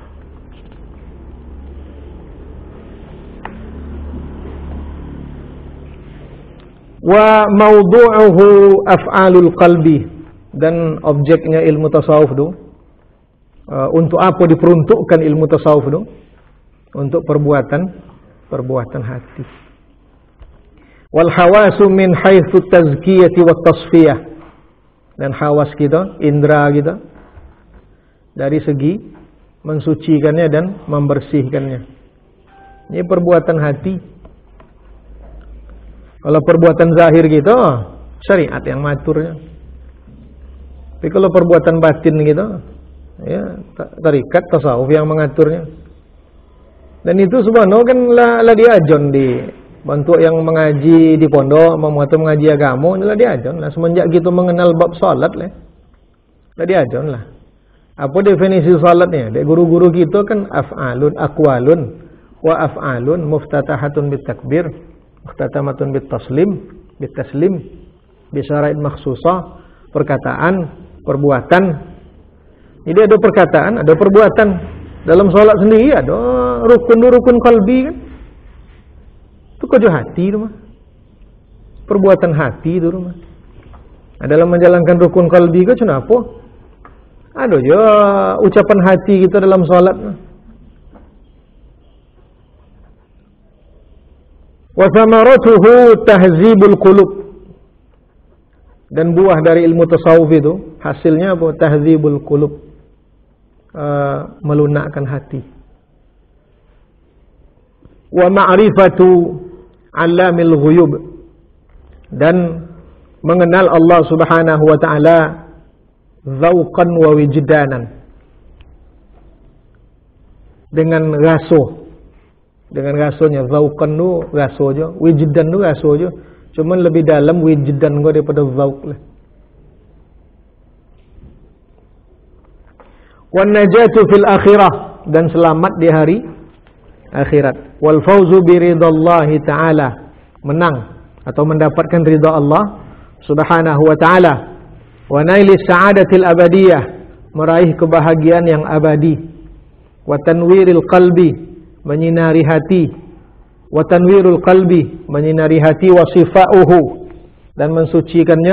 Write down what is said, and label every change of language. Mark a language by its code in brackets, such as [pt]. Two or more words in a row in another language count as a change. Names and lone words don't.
[ar] وموضوعه أفعال القلب, [ms] dan objeknya ilmu tasawuf tu untuk apa diperuntukkan ilmu tasawuf tu? Untuk perbuatan hati. [ar] والحواس من حيث التزكية والتصفية, [ms] dan hawas kita, indera kita, dari segi mensucikannya dan membersihkannya. Ini perbuatan hati. Kalau perbuatan zahir gitu, syariat yang maturnya. Tapi kalau perbuatan batin gitu, ya tarikat tasawuf yang mengaturnya. Dan itu subhanallah kan lah diajon di bentuk yang mengaji di pondok, mengaji agama, lah diajon lah. Semenjak gitu mengenal bab salat lah diajon lah. [ar] Apa definisi salatnya? Dari guru-guru kita kan أفعال، أقوال وأفعال مفتتحة بالتكبير، مختتمة بالتسليم، بشرائط مخصوصة, [ms] perkataan, perbuatan. Jadi ada perkataan, ada perbuatan. Dalam salat sendiri ada rukun qalbi kan. Itu kerja hati tu mah. Perbuatan hati tu mah. Nah, dalam menjalankan rukun qalbi ke kenapa? Ada je ucapan hati kita dalam salat. [ar] وثمرته تهذيب القلوب, [ms] dan buah dari ilmu tasawuf itu hasilnya apa? [ar] تهذيب القلوب, [ms] melunakkan hati. [ar] ومعرفة عالم الغيوب, [ms] dan mengenal Allah [ar] سبحانه وتعالى ذوقا ووجدانا, [ms] dengan raso. Dengan rasonya, zauqan tu raso je, wijdan tu raso je. Cuma lebih dalam wijdan kau daripada zauq lah. [ar] والنجاة في الآخرة, [ms] dan selamat di hari akhirat. [ar] والفوز برضا الله تعالى, [ms] menang atau mendapatkan ridha Allah [ar] سبحانه وتعالى. ونيل السعادة الأبدية, [ms] meraih kebahagiaan yang abadi. [ar] وتنوير القلب, [ms] menyinari hati. [ar] وتنوير القلب, [ms] menyinari hati. [ar] وصفاؤه, [ms] dan mensucikannya.